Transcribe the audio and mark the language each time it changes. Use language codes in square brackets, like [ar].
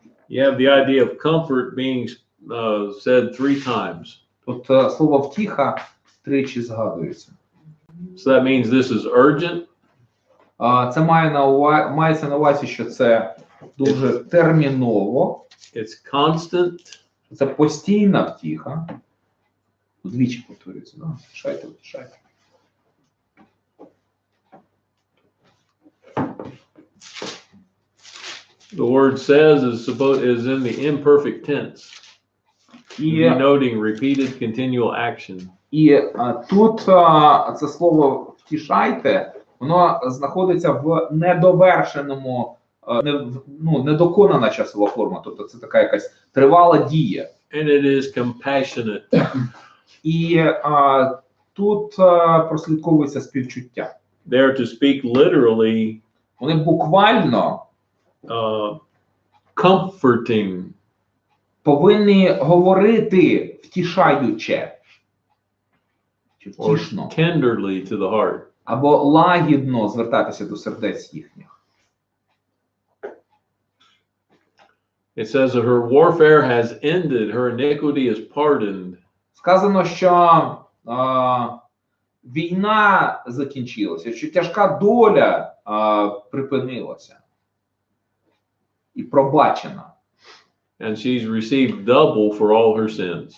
[en] you have the idea of comfort being said 3 times. [uk] Тут слово втіха тричі згадується. [en] So that means this is urgent. [uk] Це мається на увазі, що це дуже терміново. [en] It's constant. [uk] Це постійна втіха. Двічі повторюється, да? Втішайте. [en] The word says is in the imperfect tense, denoting repeated continual action. [uk] І тут це слово втішайте, воно знаходиться в недовершеному, недоконана часова форма, тобто це така якась тривала дія. [en] And it is compassionate. [uk] І тут прослідковується співчуття. [en] There to speak literally, [uk] Вони буквально [en] comforting. [uk] повинні говорити втішаюче. чи [en] or [uk] втішно, [en] tenderly to the heart. [uk] або лагідно звертатися до сердець їхніх. [en] It says that her warfare has ended, her iniquity is pardoned. [uk] Сказано, що війна закінчилася, що тяжка доля припинилася і пробачена. [en] And she's received double for all her sins.